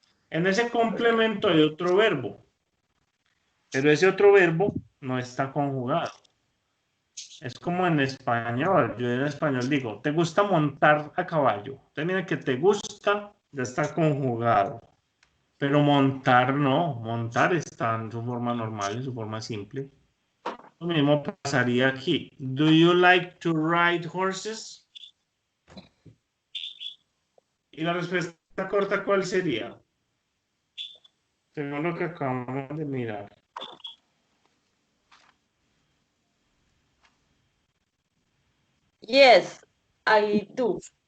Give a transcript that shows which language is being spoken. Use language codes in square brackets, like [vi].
[es] En ese complemento hay otro verbo, pero ese otro verbo no está conjugado. Es como en español. Yo en español digo, ¿te gusta montar a caballo? Entonces, mira que te gusta, ya está conjugado. Pero montar no. Montar está en su forma normal, en su forma simple. Lo mismo pasaría aquí. [en] Do you like to ride horses? [es] Y la respuesta corta, ¿cuál sería? Según lo que acabamos de mirar. [en] Yes, I do.